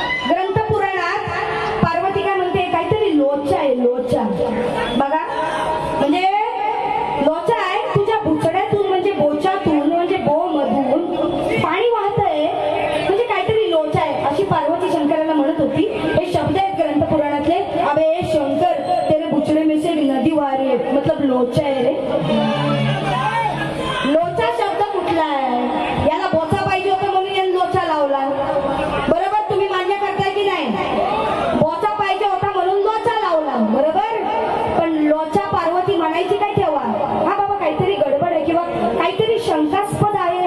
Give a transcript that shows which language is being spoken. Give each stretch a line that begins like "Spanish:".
Marathi: ग्रंथपुराणात पार्वती काय म्हणते? काहीतरी लोचा आहे, लोचा. बघा म्हणजे लोचा आहे तुझ्या बुचड्यातून, म्हणजे बोचातून, म्हणजे बो मधून पाणी वाहतंय, म्हणजे काहीतरी लोचा आहे अशी पार्वती शंकराला म्हणत होती. हे शब्द आहेत ग्रंथपुराणातले.
Hindi: अबे शंकर तेरे बुचड़े में से नदी वारी है, मतलब
Marathi: लोचा आहे रे. लोचा शब्द कुठला आहे? याला बोचा पाहिजे होता म्हणून याने लोचा लावला. बरोबर, तुम्ही मान्य करताय की नाही? बोचा पाहिजे होता म्हणून लोचा लावला, बरोबर. पण लोचा पार्वती म्हणायची काय तेव्हा? हा बाबा काहीतरी गडबड आहे किंवा काहीतरी शंकास्पद आहे.